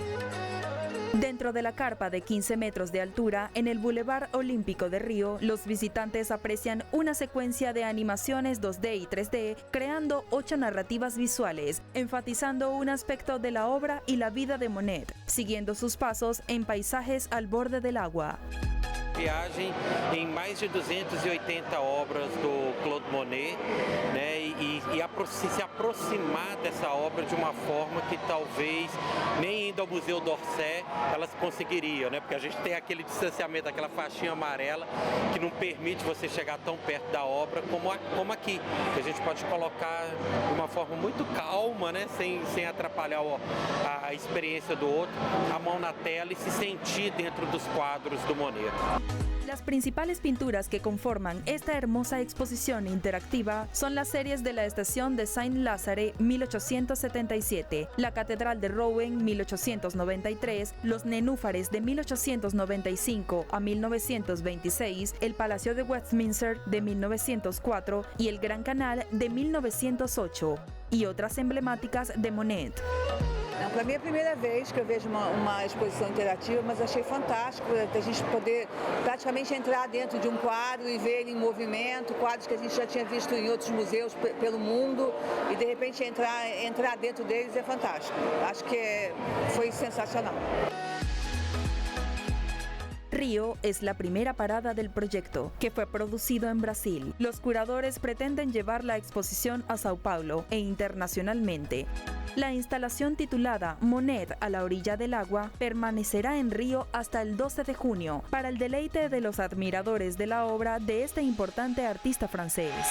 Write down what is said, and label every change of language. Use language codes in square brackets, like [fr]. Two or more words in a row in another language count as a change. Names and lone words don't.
[es] Dentro de la carpa de 15 metros de altura, en el Boulevard Olímpico de Río, los visitantes aprecian una secuencia de animaciones 2D y 3D, creando 8 narrativas visuales, enfatizando un aspecto de la obra y la vida de Monet, siguiendo sus pasos en paisajes al borde del agua. [pt] Viagem em mais de 280 obras do Claude Monet, né, se aproximar dessa obra de uma forma que talvez nem indo ao Museu d'Orsay elas conseguiriam, né, porque a gente tem aquele distanciamento, aquela faixinha amarela que não permite você chegar tão perto da obra como aqui, que a gente pode colocar de uma forma muito calma, né, sem atrapalhar a experiência do outro, a mão na tela e se sentir dentro dos quadros do Monet. [es] Las principales pinturas que conforman esta hermosa exposición interactiva son las series de la estación de Saint-Lazare 1877, la Catedral de Rouen 1893, los Nenúfares de 1895 a 1926, el Palacio de Westminster de 1904 y el Gran Canal de 1908, y otras emblemáticas de Monet. [pt] Para mim é a primeira vez que eu vejo uma exposição interativa, mas achei fantástico a gente poder praticamente entrar dentro de um quadro e ver ele em movimento, quadros que a gente já tinha visto em outros museus pelo mundo, e de repente entrar dentro deles é fantástico. Acho que foi sensacional. [es] Río es la primera parada del proyecto, que fue producido en Brasil. Los curadores pretenden llevar la exposición a Sao Paulo e internacionalmente. La instalación titulada Monet a la orilla del agua permanecerá en Río hasta el 12 de junio para el deleite de los admiradores de la obra de este importante artista francés.